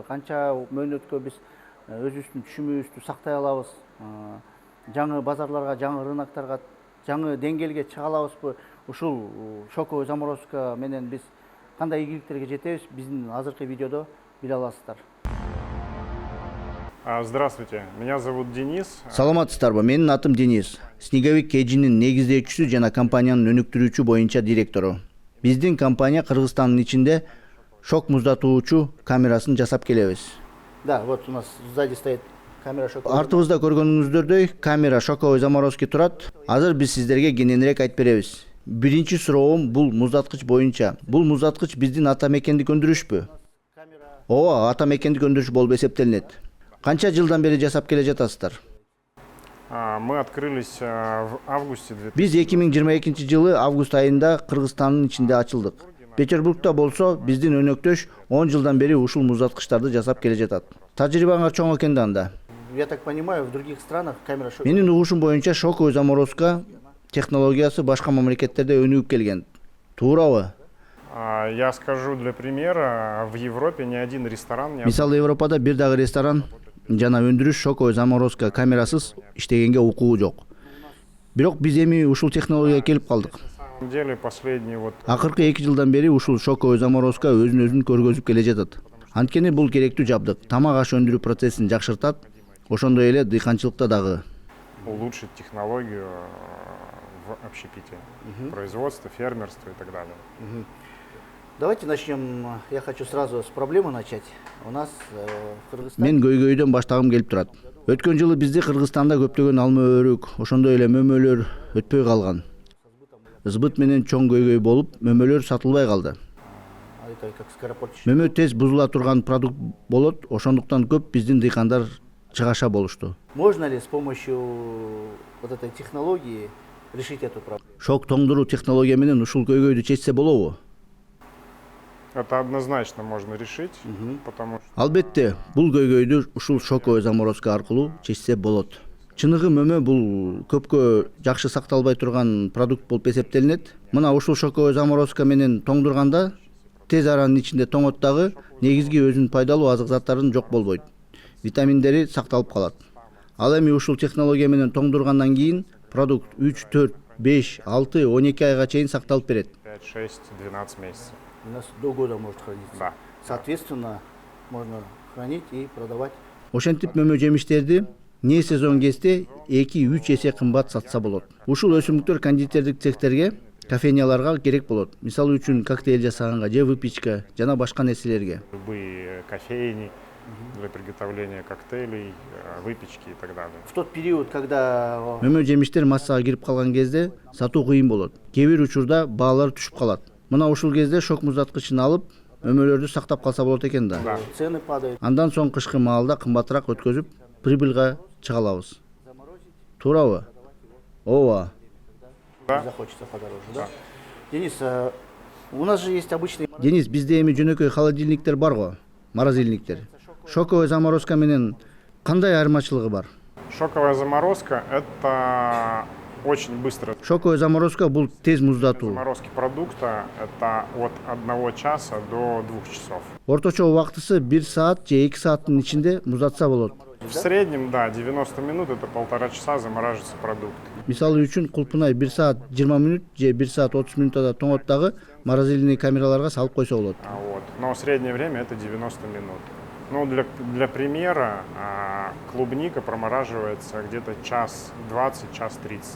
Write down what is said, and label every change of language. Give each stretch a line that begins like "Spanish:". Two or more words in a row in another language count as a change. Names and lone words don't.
Kyrgyz: Канча мөөнөткө биз өзүбүздүн түшүмүбүздү сактай алабыз? Жаңы базарларга, жаңы рыноктарга, жаңы деңгээлге чыга алабызбы? Ушул
Russian: шоковой заморозка
Kyrgyz: менен биз кандай ийгиликтерге жетебиз? Биздин азыркы видеодо биле аласыздар.
Russian: Здравствуйте, меня зовут Денис.
Kyrgyz: Саламатсыздарбы? Менин атым Денис. Снеговик KG'нин негиздөөчүсү жана компаниянын өнүктүрүүчү боюнча директору. Биздин компания Кыргызстандын ичинде шок муздатуучу камерасын жасап келебиз.
Russian: Да, вот у нас сзади стоит камера шоковой.
Kyrgyz: Артыбызда көргөнүңүздөрдөй
Russian: камера шоковой заморозки
Kyrgyz: турат. Азыр биз сиздерге кененирээк айтып беребиз. Биринчи суроом бул муздаткыч боюнча. Бул муздаткыч биздин ата мекендик өндүрүшпү? Ооба, ата мекендик өндүрүш болуп эсептелинет. Канча жылдан бери жасап келе жатасыздар?
Russian: Мы открылись в августе.
Kyrgyz: Биз 2022 жылы август айында Кыргызстандын ичинде ачылдык. Петербургда болсо биздин өнөктөш 10 жылдан бери ушул муздаткычтарды жасап келе жатат. Тажрыйбаңар чоң экен да анда.
Russian: Я так понимаю, в других странах камера шоковой.
Kyrgyz: Менин угушум боюнча
Russian: шоковой заморозка
Kyrgyz: технологиясы башка мамлекеттерде өнүгүп келген. Туурабы?
Russian: Я скажу для примера, в Европе ни один ресторан не...
Kyrgyz: Мисалы, Европада бир дагы ресторан жана өндүрүш
Russian: шоковой заморозка
Kyrgyz: камерасыз иштегенге укугу жок. Бирок биз эми ушул технологияга келип калдык.
Russian: На самом деле, последний вот...
Kyrgyz: Акыркы 2 жылдан бери ушул
Russian: шоковой заморозка
Kyrgyz: өзүн көргөзүп келе жатат. Анткени бул керектүү жабдык. Тамак аш өндүрүү процессин жакшыртат, ошондой эле дыйканчылыкта дагы.
Russian: Улучшить технологию в общепите, производство, фермерство и так далее. Давайте начнем. Я хочу сразу с проблемы начать. У нас в Кыргызстане...
Kyrgyz: Мен көйгөйдөн баштагым келип турат. Өткөн жылы бизде Кыргызстанда көптөгөн алма өрүк, ошондой эле мөмөлөр өтпөй калган. Сбыт менен чоң көйгөй болуп, мөмөлөр сатылбай калды. Мөмө тез бузула турган продукт болот, ошондуктан көп биздин дыйкандар чыгаша болушту.
Russian: Можно ли с помощью вот этой технологии решить эту проблему?
Kyrgyz: Шок тоңдуруу технология менен ушул көйгөйдү чечсе болобу?
Russian: Это однозначно можно решить, потому что...
Kyrgyz: Албетте, бул көйгөйдү ушул
Russian: шоковой заморозка
Kyrgyz: аркылуу чечсе болот. Чыныгы мөмө бул көпкө жакшы сакталбай турган продукт болуп эсептелинет. Мына ушул
Russian: шоковой заморозка
Kyrgyz: менен тоңдурганда тез аранын ичинде тоңот дагы негизги өзүнүн пайдалуу азык заттарын жок болбойт. Витаминдери сакталып калат. Ал эми ушул технология менен тоңдургандан кийин продукт 3, 4, 5, 6, 12 айга чейин сакталып берет.
Russian: 5, 6, 12 месяцев. У нас до года может храниться. Да. Соответственно, можно хранить и продавать.
Kyrgyz: Ошентип мөмө жемиштерди
Russian: не сезон
Kyrgyz: кезде 2-3 эсе кымбат сатса болот. Ушул өсүмдүктөр кондитердик цехтерге, кофейняларга керек болот. Мисалы үчүн коктейль жасаганга, же выпечка, жана башка нерселерге.
Russian: Любые кофейни для приготовления коктейлей, выпечки и так далее. В тот период, когда
Kyrgyz: мөмө жемиштер массага кирип калган кезде сатуу кыйын болот. Кээ бир учурда баалар түшүп калат. Мына ушул кезде шок муздаткычын алып, мөмөлөрдү сактап калса болот экен да.
Russian: Цены падают.
Kyrgyz: Андан соң кышкы маалда кымбатыраак өткөзүп, прибыльга чыга алабыз. Туурабы? Ооба.
Russian: Захочется подороже, да? Денис, у нас же есть обычный...
Kyrgyz: Денис, бизде эми жөнөкөй холодильниктер бар го, морозильниктер.
Russian: Шоковой заморозка
Kyrgyz: менен кандай айырмачылыгы бар?
Russian: Шоковая заморозка – это очень быстро. Шоковой заморозка
Kyrgyz: бул тез муздатуу.
Russian: Заморозки продукта – это от 1 часа до 2 часов.
Kyrgyz: Орточо убактысы 1 саат же 2 сааттын ичинде муздатса болот.
Russian: В среднем, да, 90 минут – это 1,5 часа замораживается продукт.
Kyrgyz: Мисалы үчүн Кулпунай 1 саат 20 минут же 1 саат 30 минутта тоңот дагы морозильный камераларга салып койсо болот.
Russian: Вот. Но среднее время – это 90 минут. Ну, для примера, клубника промораживается где-то час 20, час 30.